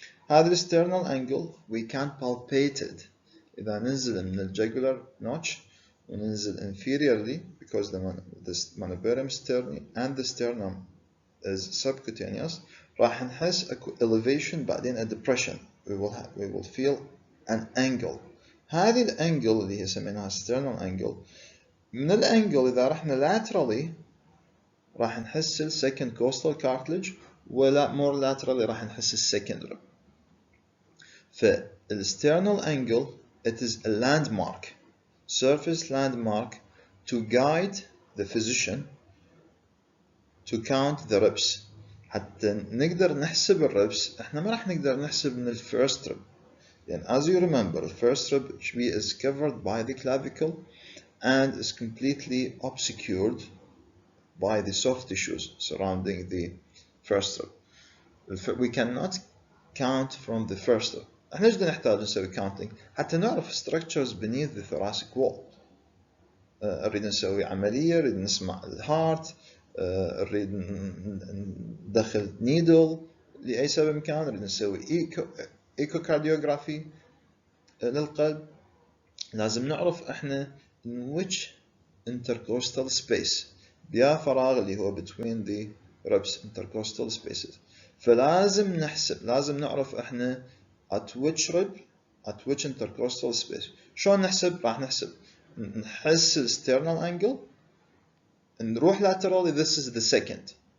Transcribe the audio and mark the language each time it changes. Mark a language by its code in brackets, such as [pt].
[en] هذا sternal angle we can palpate it [ar] إذا ننزل من [en] الjugular notch [ar] وننزل [en] inferiorly, because the manuberium sterni and the sternum is subcutaneous. [ar] راح نحس elevation بعدين a depression. [en] We will feel an angle. [ar] هذه الانجل اللي هي سميناها sternal angle. من الانجل إذا رحنا laterally راح نحس ال second costal cartilage, ولا [en] more laterally [ar] راح نحس ال second rib. [en] فال sternal angle, it is a landmark, surface landmark to guide the physician to count the ribs. [ar] حتى نقدر نحسب الربس احنا ما راح نقدر نحسب من الفيرست rib. يعني [en] as you remember, the first rib is covered by the clavicle and is completely obscured by the soft tissues surrounding the first rib. We cannot count from the first rib. [ar] احنا ايش بدنا نحتاج نسوي counting حتى نعرف [en] structures beneath the thoracic wall. [ar] نريد نسوي عملية، نريد نسمع الهارت، نريد ندخل نيدل لأي سبب كان، نريد نسوي ايكوكارديوغرافي للقلب. لازم نعرف احنا [en] in which intercostal space، [ar] بيا فراغ اللي هو [en] between the ribs intercostal spaces. [ar] فلازم نحسب، لازم نعرف احنا [en] at which rib at which intercostal space. [ar] شلون نحسب؟ راح نحسب نحس [en] sternal angle، [ar] نروح [en] laterally this is the second.